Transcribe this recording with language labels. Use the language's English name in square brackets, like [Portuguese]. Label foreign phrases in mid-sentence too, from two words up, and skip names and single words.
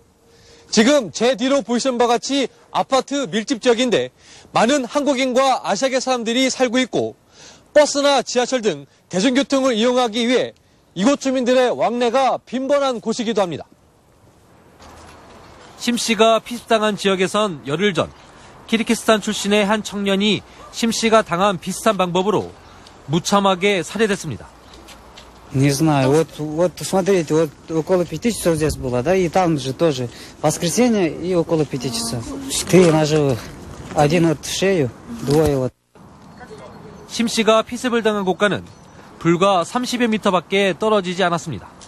[Korean] 지금 제 뒤로 보시는 바와 같이 아파트 밀집 지역인데 많은 한국인과 아시아계 사람들이 살고 있고 버스나 지하철 등 대중교통을 이용하기 위해 이곳 주민들의 왕래가 빈번한 곳이기도 합니다. 심 씨가 피습당한 지역에선 열흘 전 키르기스탄 출신의 한 청년이 심 씨가 당한 비슷한 방법으로 무참하게 살해됐습니다. [Russian] Не знаю, вот смотрите, вот около 5 часов здесь было, да, и там же тоже воскресенье и около 5 часов. 4 ножевых, один вот в шею, двое вот. [Korean] 심 씨가 피습을 당한 곳과는 불과 30여 미터밖에 떨어지지 않았습니다.